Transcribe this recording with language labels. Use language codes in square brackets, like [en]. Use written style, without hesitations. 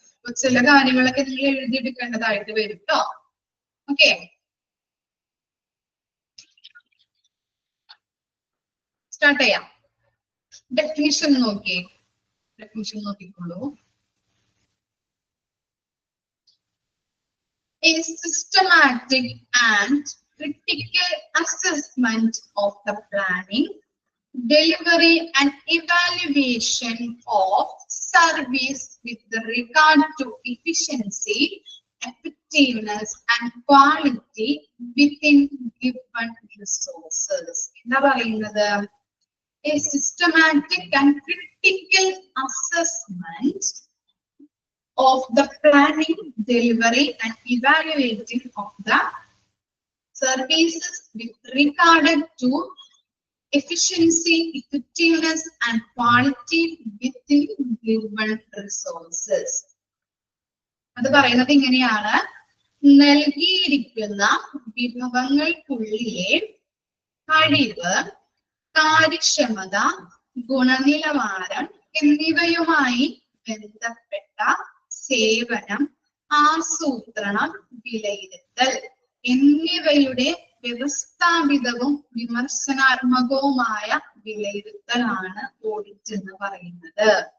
[ml] അപ്പൊ ചില കാര്യങ്ങളൊക്കെ നിങ്ങൾ എഴുതിയെടുക്കേണ്ടതായിട്ട് വരും കേട്ടോ. ഓക്കെ, സ്റ്റാർട്ട് ചെയ്യാം. ഡെഫിനിഷൻ നോക്കിയേ, ഡെഫിനിഷൻ നോക്കിക്കോളൂ. [en] A systematic and critical assessment of the planning, delivery and evaluation of service with regard to efficiency, effectiveness and quality within given resources. [ml] എന്താ പറയുന്നത്? [en] A systematic and critical assessment of the planning, delivery and evaluating of the services with regard to efficiency, effectiveness and quality within given resources. [ml] അത് പറയുന്നത് ഇങ്ങനെയാണ്: നൽകിയിരിക്കുന്ന വിഭവങ്ങൾക്കുള്ളിലെ കഴിവ്, കാര്യക്ഷമത, ഗുണനിലവാരം എന്നിവയുമായി ബന്ധപ്പെട്ട സേവനം, ആസൂത്രണം, വിലയിരുത്തൽ എന്നിവയുടെ വ്യവസ്ഥാപിതവും വിമർശനാത്മകവുമായ വിലയിരുത്തലാണ് ഓഡിറ്റ് എന്ന് പറയുന്നത്.